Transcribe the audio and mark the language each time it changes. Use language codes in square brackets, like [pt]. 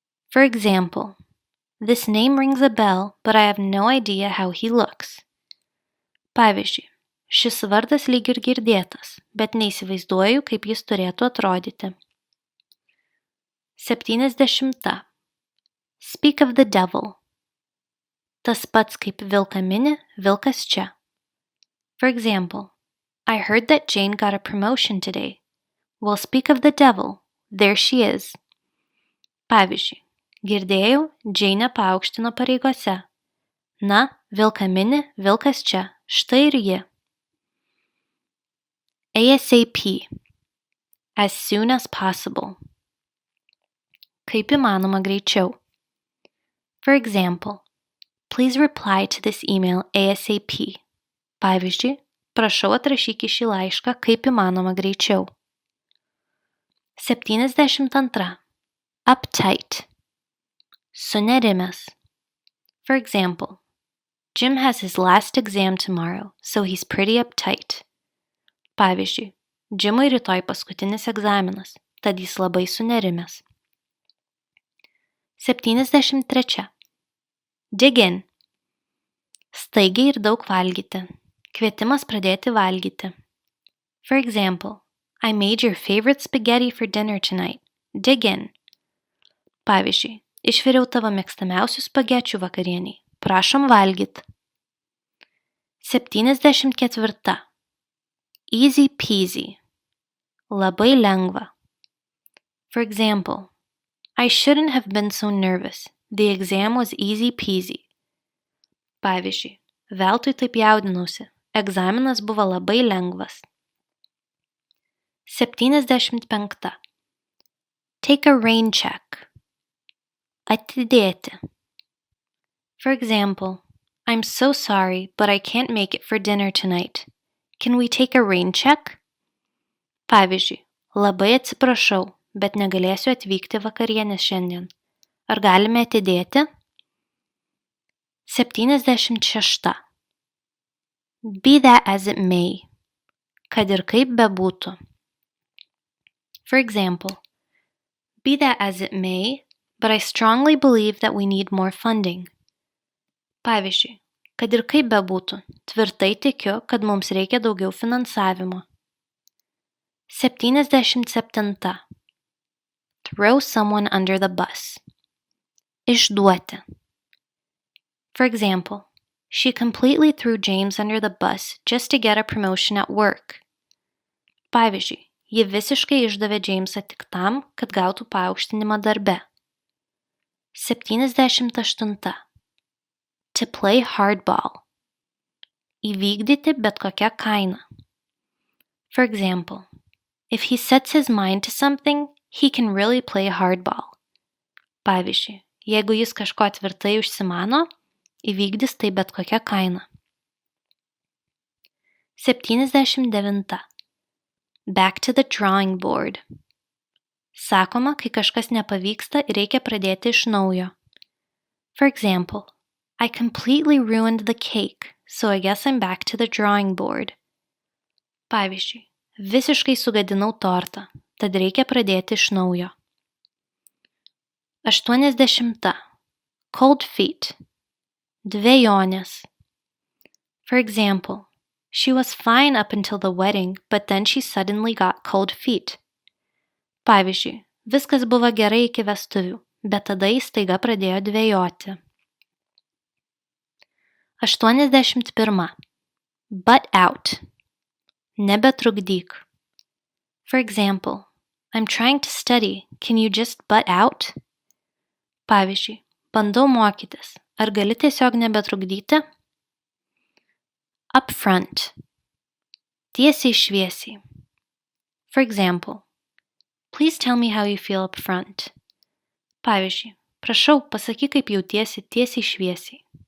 [en] For example, this name rings a bell, but I have no idea how he looks. [lt] Pavyzdžiui, šis vardas lyg ir girdėtas, bet neįsivaizduoju, kaip jis turėtų atrodyti. 70. [en] Speak of the devil. [lt] Tas pats kaip vilką mini, vilkas čia. [en] For example, I heard that Jane got a promotion today. Well, speak of the devil. There she is. [lt] Pavyzdžiui, girdėjau, Jane paaukštino pareigose. Na, vilką mini, vilkas čia. Štai ir ji. [en] ASAP. As soon as possible. [lt] Kaip įmanoma greičiau. [en] For example, please reply to this email ASAP. [lt] Pavyzdžiui, prašau atrašyk į šį laišką kaip įmanoma greičiau. 72. Uptight. Sunerimęs. [en] For example, Jim has his last exam tomorrow, so he's pretty uptight. [lt] Pavyzdžiui, Jimui rytoj paskutinis egzaminas, tad jis labai sunerimęs. 73. [en] Dig in. [lt] Staigiai ir daug valgyti. Kvietimas pradėti valgyti. [en] For example, I made your favorite spaghetti for dinner tonight. Dig in. [lt] Pavyzdžiui, išviriau tavo mėgstamiausių spagečių vakarieniai. Prašom valgyt. 74. [en] Easy peasy. [lt] Labai lengva. [en] For example, I shouldn't have been so nervous. The exam was easy peasy. [lt] Pavyzdžiui, veltui taip jaudinausi. Egzaminas buvo labai lengvas. [en] 75. Take a rain check. [lt] Atidėti. [en] For example, I'm so sorry, but I can't make it for dinner tonight. Can we take a rain check? [lt] Pavyzdžiui, labai atsiprašau, bet negalėsiu atvykti vakarienės šiandien. Ar galime atidėti? 76. [en] Be that as it may. [lt] Kad ir kaip bebūtų. [en] For example, be that as it may, but I strongly believe that we need more funding. [lt] Pavyzdžiui, kad ir kaip bebūtų, tvirtai tikiu, kad mums reikia daugiau finansavimo. 77. [en] Throw someone under the bus. [lt] Išduoti. [en] For example, she completely threw James under the bus just to get a promotion at work. [lt] Pavyzdžiui, ji visiškai išdavė Jamesą tik tam, kad gautų paaukštinimą darbe. [en] 78. To play hardball. [lt] Įvykdyti bet kokią kainą. [en] For example, if he sets his mind to something, he can really play hardball. [lt] Pavyzdžiui, jeigu jis kažko tvirtai užsimano, įvykdys tai bet kokią kainą. 79. [en] Back to the drawing board. [lt] Sakoma, kai kažkas nepavyksta, reikia pradėti iš naujo. [en] For example, I completely ruined the cake, so I guess I'm back to the drawing board. [lt] Pavyzdžiui, visiškai sugadinau tortą, tad reikia pradėti iš naujo. [en] 80. Cold feet. [lt] Dvejonės. [en] For example, she was fine up until the wedding, but then she suddenly got cold feet. [lt] Pavyzdžiui, viskas buvo gerai iki vestuvių, bet tada jis staiga pradėjo dvejoti. [en] 81. Butt out. [lt] Nebetrukdyk. [en] For example, I'm trying to study. Can you just butt out? [lt] Pavyzdžiui, bandau mokytis. Ar gali tiesiog nebetrukdyti? Upfront. Tiesiai šviesiai. [en] For example, please tell me how you feel upfront. [lt] Pavyzdžiui, prašau, pasakyk, kaip jautiesi tiesiai šviesiai.